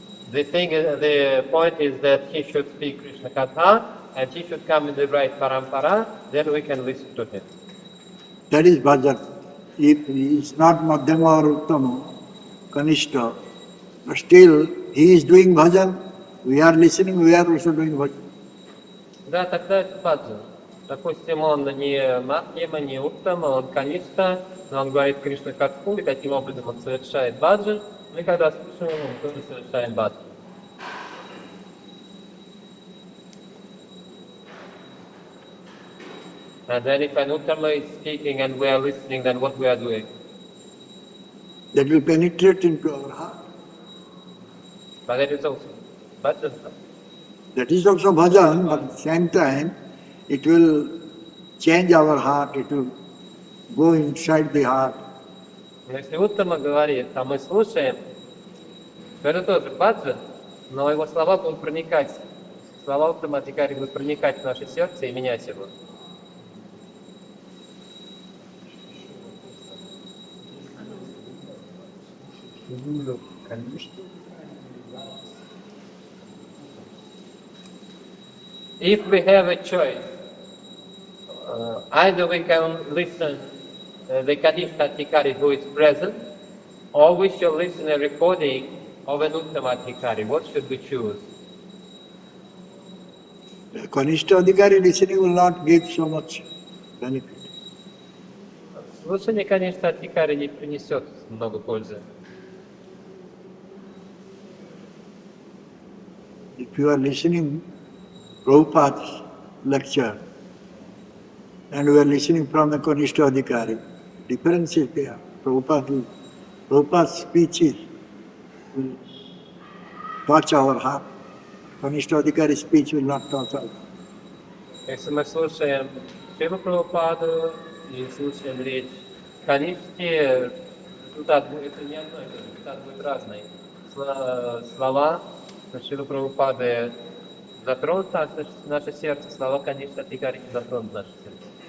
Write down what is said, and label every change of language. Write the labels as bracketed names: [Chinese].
[English] The point is that he should speak Krishna Katha and he should come in the right parampara, then we can listen to him. That is bhajan. If he is not Madhyama or Uttama, Kanishta, but still he is doing bhajan, we are listening, we are also doing bhajan. [Russian] Да, тогда это баджан. Допустим, он не Мадхьяма, не Уттама, он Каништа, но он говорит Кришна Катху, и таким образом он совершает баджан. Мы когда слушаем его, мы тоже совершаем баджан. [English] And then if an Uttama is speaking and we are listening, then what we are doing? That will penetrate into our heart. But that is also bhajan. That is also bhajan, but at the same time, it will change our heart, it will go inside the heart. [Russian] Но если Уттама говорит, а мы слушаем, то это тоже баджан, но его слова будут проникать, слова Уттама Адхикари будут проникать в наше сердце и менять его. [English] If we have a choice, either we can listen the Kanishta Adhikari who is present, or we shall listen a recording of an Uttama Adhikari. What should we choose? The Kanishta Adhikari listening will not give so much benefit. [Russian] Слушание, конечно, Адхикари не принесет много пользы. [English] If you are listening Prabhupada's lecture and we are listening from the Kanishta Adhikari, difference is there. Prabhupada's speeches will touch our heart. Kanishta Adhikari's speech will not touch our heart. [Russian] Если мы слушаем Шрила Прабхупаду и слушаем речь Каништи, результат будет не одной, результат будет разный. Слова Шрила Прабхупады затронут наше сердце, слова Каништи Адхикари не затронут наше сердце.